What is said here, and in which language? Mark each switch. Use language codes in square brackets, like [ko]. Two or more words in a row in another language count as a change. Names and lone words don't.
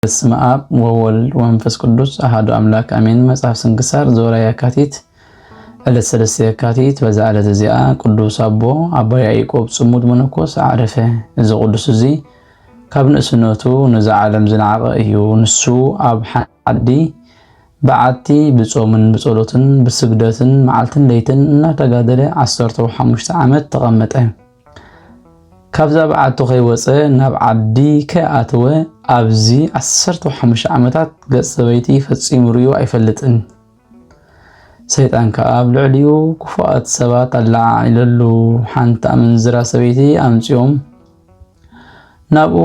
[gez] በስመ አብ ወወልድ ወመንፈስ ቅዱስ አሐዱ አምላክ አሜን። መጽሐፍ ስንክሳር ዘወርኃ የካቲት [ti] ዕለት 3 የካቲት በዛ ዕለት እዚኣ ቅዱስ አባ ያዕቆብ ጽሙድ መነኮስ አዕረፈ። እዚ ቅዱስ እዚ ካብ ንእስነቱ ነዚ ዓለም ዝነዓቐ እዩ። ንሱ ኣብ ዓዲ በዓቲ ብጾምን ብጸሎትን ብስግደትን መዓልትን ለይትን እናተጋደለ 15 ዓመት ተቐመጠ። ካብዛ በዓቱ ከይወፀ ናብ ዓዲ ከኣተወ ኣብዚ 15 ዓመታት ገጽ ሰበይቲ ፈጺሙ ርዩ ኣይፈልጥን። ሰይጣን ከዓ ኣብ ልዕሊኡ ክፉኣት ሰባት ኣላዓኢለሉ ሓንቲ ኣመንዝራ ሰበይቲ ኣምፂኦም ናብኡ